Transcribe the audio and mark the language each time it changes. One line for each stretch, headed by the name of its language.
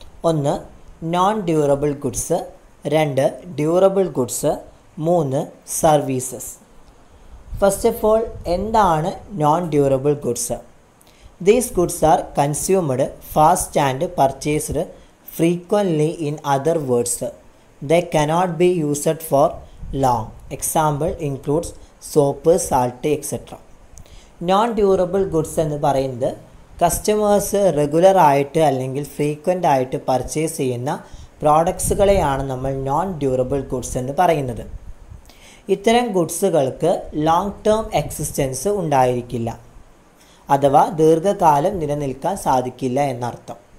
Malayalam: ഒന്ന് non durable goods, രണ്ട് durable goods, മൂന്ന് സർവീസസ്.
English: First of all എന്താണ് non durable goods? These goods are consumed fast and purchased frequently. In other words, they cannot be used for long. Example includes soap, salt, etc.
Malayalam: Non durable goods എന്ന് പറയുന്നത് customers regular ആയിട്ട് അല്ലെങ്കിൽ frequent ആയിട്ട് purchase ചെയ്യുന്ന പ്രോഡക്ട്സുകളെയാണ് നമ്മൾ non durable goods എന്ന് പറയുന്നത്. ഇത്തരം ഗുഡ്സുകൾക്ക് ലോങ് ടേം എക്സിസ്റ്റൻസ് ഉണ്ടായിരിക്കില്ല, അഥവാ ദീർഘകാലം നിലനിൽക്കാൻ സാധിക്കില്ല എന്നർത്ഥം.